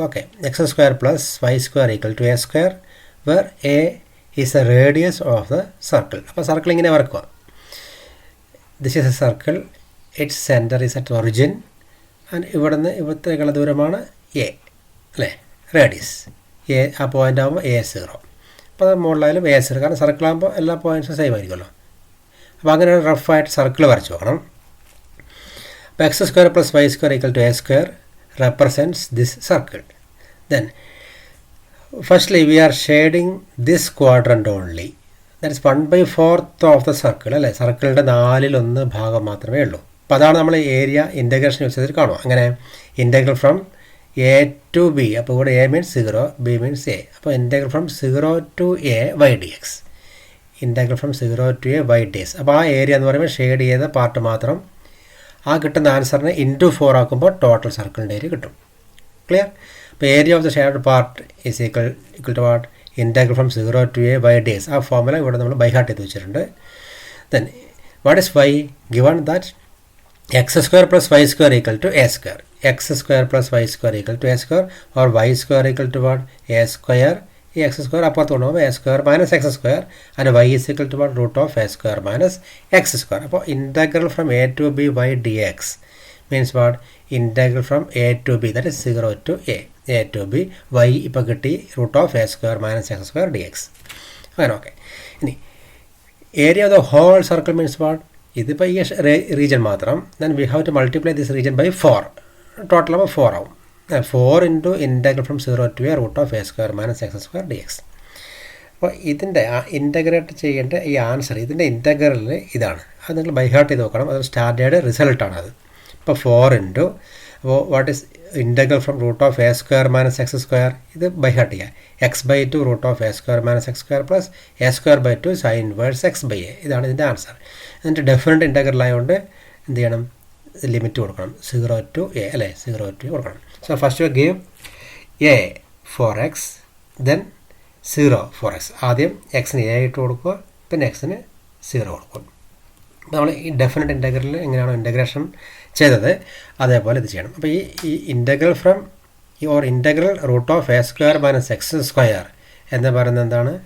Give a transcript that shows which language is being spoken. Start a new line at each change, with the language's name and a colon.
English: Okay, x square plus y square equal to a square, where a is the radius of the circle.
Malayalam: അപ്പോൾ circle ഇങ്ങനെ വരക്കുക.
English: This is a circle, its center is at origin, and
Malayalam: ഇവിടുന്ന് ഇവിടത്തേക്കുള്ള ദൂരമാണ് a, അല്ലേ, radius a. ആ point ആകുമ്പോൾ a0. അപ്പോൾ അത് മുകളിലായാലും എ സീറോ, കാരണം സർക്കിളാകുമ്പോൾ എല്ലാ പോയിൻറ്റ്സും സെയിം ആയിരിക്കുമല്ലോ. അപ്പോൾ അങ്ങനെ റഫായിട്ട് സർക്കിൾ വരച്ച് നോക്കണം.
English: അപ്പോൾ x square plus y square equal to a square represents this circle. Then firstly we are shading this quadrant only. That is 1/4 of the circle,
Malayalam: അല്ലേ. സർക്കിളിൻ്റെ 1/4 ഭാഗം മാത്രമേ ഉള്ളൂ. അപ്പോൾ അതാണ് നമ്മൾ ഏരിയ ഇൻ്റഗ്രേഷൻ യൂസ് ചെയ്തിട്ട് കാണുക. അങ്ങനെ
English: integral from a to b,
Malayalam: അപ്പോൾ ഇവിടെ
English: A means 0, b means a. അപ്പോൾ integral from 0 to a y d x. Integral from 0 to a y d x.
Malayalam: അപ്പോൾ ആ ഏരിയ എന്ന് പറയുമ്പോൾ ഷെയ്ഡ് ചെയ്ത പാർട്ട് മാത്രം. ആ കിട്ടുന്ന ആൻസറിനെ ഇൻറ്റു 4 ആക്കുമ്പോൾ ടോട്ടൽ സർക്കിളിൻ്റെ ഏരിയ കിട്ടും. ക്ലിയർ?
English: അപ്പോൾ area of the shared part is equal to what integral from 0 to a y d x.
Malayalam: ആ ഫോർമുല ഇവിടെ നമ്മൾ ബൈ ഹാർട്ട് ചെയ്ത് വെച്ചിട്ടുണ്ട്.
English: Then what is y? Given that x square plus y square equal to a square. x square plus y square equal to a square, or y square equal to what? a square. ഈ x square
Malayalam: അപ്പുറത്ത് കൊണ്ടുപോകുമ്പോൾ
English: a square minus x square, and y is equal to what? root of a square minus x square. അപ്പോൾ integral from a to b y dx means what? integral from a to b, that is 0 to a to b, y
Malayalam: ഇപ്പോൾ കിട്ടി
English: root of a square minus x square dx.
Malayalam: അങ്ങനെ okay.
English: ഇനി area of the whole circle means what?
Malayalam: ഇതിപ്പോൾ ഈ region മാത്രം.
English: Then we have to multiply this region by 4.
Malayalam: Total ആകുമ്പോൾ 4 ആവും.
English: 4 into integral from 0 to a root of a square minus x square d x.
Malayalam: അപ്പോൾ ഇതിൻ്റെ integrate ചെയ്യേണ്ട ഈ answer, ഇതിൻ്റെ ഇൻ്റഗ്രൽ ഇതാണ്. അത് നിങ്ങൾ ബൈ ഹാർട്ട് ചെയ്ത് നോക്കണം. അത് സ്റ്റാൻഡേർഡ് റിസൾട്ടാണ് അത്. ഇപ്പോൾ 4 ഇൻറ്റു, അപ്പോൾ
English: what is integral from root of a square minus x square,
Malayalam: ഇത് ബൈ ഹാർട്ട് ചെയ്യുക.
English: x/2 root of a square minus x square plus a square by 2 sine inverse x/a.
Malayalam: ഇതാണ് ഇതിൻ്റെ ആൻസർ. എന്നിട്ട് definite integral ആയതുകൊണ്ട് എന്ത് ചെയ്യണം? Limit കൊടുക്കണം. 0 to a, അല്ലേ, 0 to a കൊടുക്കണം.
English: So first you give a for x, then 0 for x.
Malayalam: ആദ്യം എക്സിന് a ഇട്ട് കൊടുക്കുക, പിന്നെ എക്സിന് 0 കൊടുക്കും. നമ്മൾ ഈ ഡെഫിനറ്റ് ഇൻ്റഗ്രലിൽ എങ്ങനെയാണോ ഇൻ്റഗ്രേഷൻ ചെയ്തത് അതേപോലെ ഇത് ചെയ്യണം. അപ്പോൾ ഈ
English: integral from or integral root of a square minus x square
Malayalam: എന്ന് പറയുന്നത് എന്താണ്?